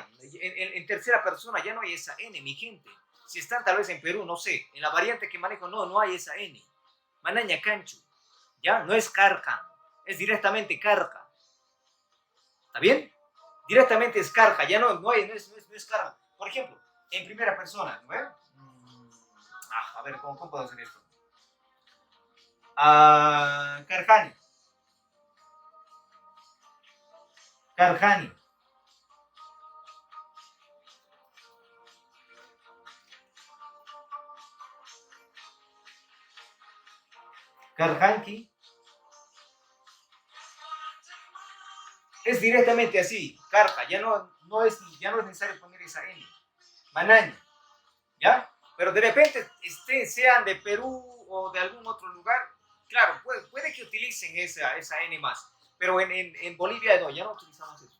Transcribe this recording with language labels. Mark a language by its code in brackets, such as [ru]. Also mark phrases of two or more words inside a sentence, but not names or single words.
[es] En tercera persona ya no hay esa N, mi gente. Si están tal vez en Perú, no sé, en la variante que manejo, no hay esa N. [qu] Manaña cancho, ¿ya? [es] No es cargan, es directamente carga. ¿Está bien? Directamente es carga, ya no es carga. Por ejemplo, en primera persona, ¿no? A ver, ¿cómo puedo hacer esto? [qu] Carjani. Carjani. Carjanqui. [es] Es directamente así, carja, ya no es necesario poner esa N. Manaña, ¿ya? Pero de repente sean de Perú o de algún otro lugar, claro, puede que utilicen esa N más, pero en Bolivia no, ya no utilizamos eso.